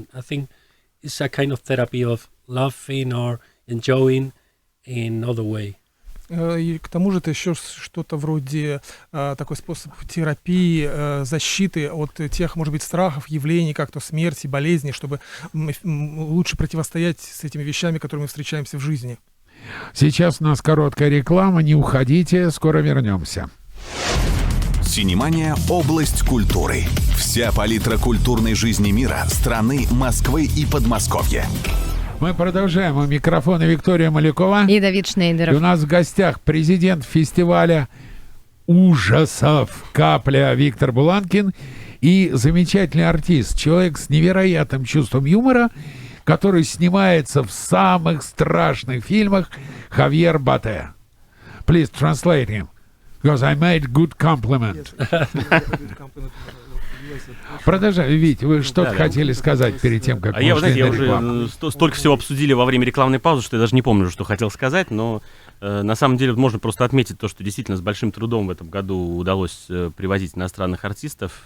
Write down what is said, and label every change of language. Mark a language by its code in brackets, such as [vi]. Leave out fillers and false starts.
[en] And I think it's a kind of therapy of laughing or enjoying in other way. [ru] И к тому же это еще что-то вроде такой способ терапии, защиты от тех, может быть, страхов, явлений, как то смерти, болезней, чтобы лучше противостоять с этими вещами, которыми мы встречаемся в жизни. Сейчас у нас короткая реклама, не уходите, скоро вернемся. Синемания – область культуры. Вся палитра культурной жизни мира, страны, Москвы и Подмосковья. Мы продолжаем. У микрофона Виктория Малякова. И Давид Шнейдеров. И у нас в гостях президент фестиваля ужасов «КАПЛЯ» Виктор Буланкин и замечательный артист, человек с невероятным чувством юмора, который снимается в самых страшных фильмах, Хавьер Ботет. [en] Please translate him. Because I made good compliment. [ru] Продолжай, Вить, вы что-то хотели сказать перед тем, как мы ушли на рекламу? Уже столько всего обсудили во время рекламной паузы, что я даже не помню, что хотел сказать, но на самом деле можно просто отметить то, что действительно с большим трудом в этом году удалось привозить иностранных артистов.